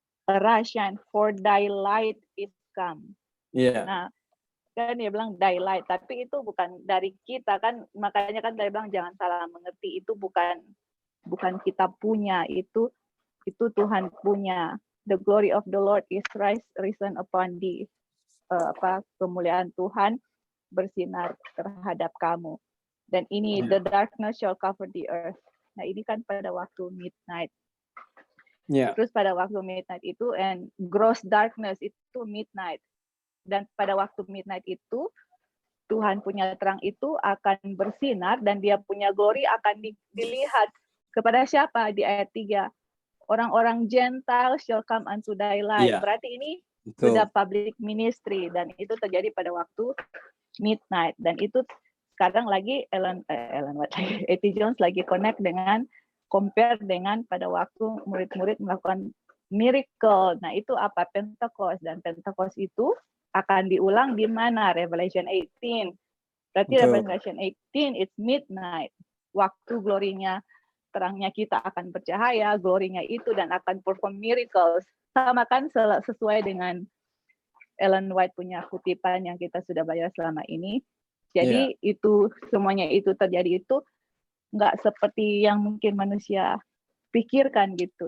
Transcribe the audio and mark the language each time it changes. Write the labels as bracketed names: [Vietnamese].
[English] Arise, shine, for thy light is come. [Indonesian] Nah, kan dia bilang thy light, tapi itu bukan dari kita kan, makanya kan dia bilang jangan salah mengerti, itu bukan kita punya, itu Tuhan punya. [English] The glory of the Lord is risen upon thee. [Indonesian] Kemuliaan Tuhan bersinar terhadap kamu. Dan ini [English] the darkness shall cover the earth. [Indonesian] Nah, ini kan pada waktu midnight. Terus pada waktu midnight itu, [English] and gross darkness [Indonesian] itu midnight. Dan pada waktu midnight itu, Tuhan punya terang itu akan bersinar, dan dia punya glory akan dilihat. Kepada siapa? Di ayat 3. Orang-orang Gentile [English] shall come unto thy light. [Indonesian] Berarti ini sudah public ministry, dan itu terjadi pada waktu midnight. Dan itu sekarang lagi A.T. Jones lagi compare dengan pada waktu murid-murid melakukan miracle. Nah, itu apa? Pentecost. Dan Pentecost itu akan diulang di mana? Revelation 18. Berarti Revelation 18 [English] it's midnight. [Indonesian] Waktu glorinya, terangnya kita akan bercahaya, glorinya itu dan akan [English] perform miracles. [Indonesian] Sama kan sesuai dengan Ellen White punya kutipan yang kita sudah bayar selama ini. Jadi itu semuanya itu terjadi itu nggak seperti yang mungkin manusia pikirkan gitu.